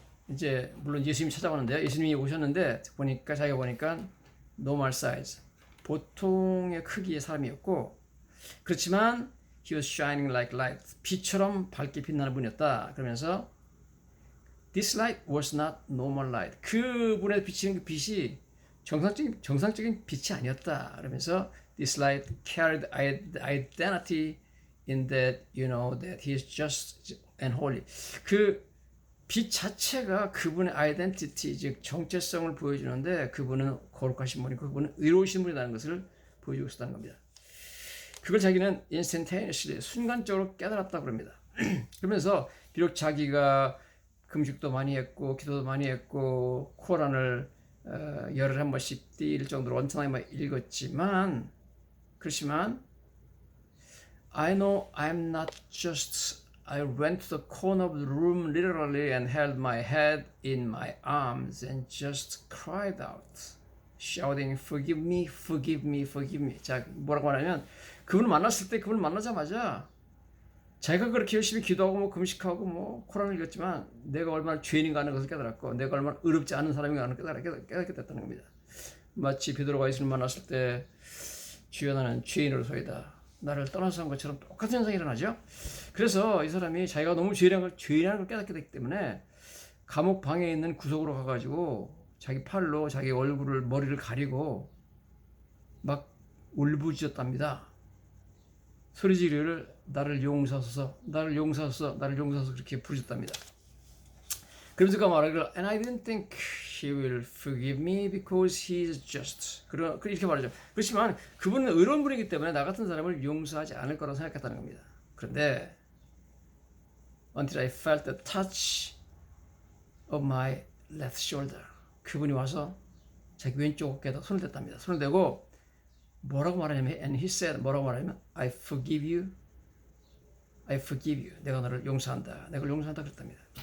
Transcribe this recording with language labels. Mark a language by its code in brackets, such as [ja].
[ko] 이제 물론 예수님이 찾아오는데요. 예수님이 오셨는데 보니까 자기가 보니까 normal size, 보통의 크기의 사람이었고, 그렇지만 [en] he was shining like light, [ko] 빛처럼 밝게 빛나는 분이었다. 그러면서 [en] this light was not normal light, [ko] 그분의 비치는 그 빛이 정상적인 빛이 아니었다. [en] 그러면서 this light carried identity in that you know that he is just and holy. [ko] 그 빛 자체가 그분의 아이덴티티, 즉 정체성을 보여주는데 그분은 거룩하신 분이고 그분은 의로우신 분이라는 것을 보여주고 있었다는 겁니다. 그걸 자기는 instantaneously, 순간적으로 깨달았다고 합니다. 그러면서 비록 자기가 금식도 많이 했고 기도도 많이 했고 코란을 열흘에 한 번씩 띄일 정도로 원천하게 읽었지만, 그렇지만 [en] I know I'm not just, I went to the corner of the room literally and held my head in my arms and just cried out, shouting, forgive me, forgive me, forgive me. [ko] 자, 뭐라고 하냐면 그분을 만났을 때, 그분을 만나자마자 자기가 그렇게 열심히 기도하고 뭐 금식하고 뭐 코란을 읽었지만 내가 얼마나 죄인인가 하는 것을 깨달았고 내가 얼마나 의롭지 않은 사람인가 하는 것을 깨닫게 됐다는 겁니다. 마치 베드로가 예수님을 만났을 때 주여 나는 죄인으로소이다, 나를 떠나서 한 것처럼 똑같은 현상이 일어나죠. 그래서 이 사람이 자기가 너무 죄인이라는 걸 깨닫게 됐기 때문에 감옥 방에 있는 구석으로 가가지고 자기 팔로 자기 얼굴을, 머리를 가리고 막 울부짖었답니다. 소리 지르를 나를 용서하소서, 나를 용서하소서, 나를 용서하소서, 그렇게 부르셨답니다. 그러면서 그가 말하기를 [en] And I didn't think he will forgive me because he is just. [ko] 이렇게 말하죠. 그렇지만 그분은 의로운 분이기 때문에 나 같은 사람을 용서하지 않을 거라고 생각했다는 겁니다. [en] 그런데 until I felt the touch of my left shoulder, [ko] 그분이 와서 자기 왼쪽 어깨에다 손을 댔답니다. 손을 대고 뭐라고 말하냐면 [en] and he said, [ko] 뭐라고 말하냐면 [en] I forgive you, I forgive you, [ko] 내가 너를 용서한다, 내가 용서한다 그랬답니다.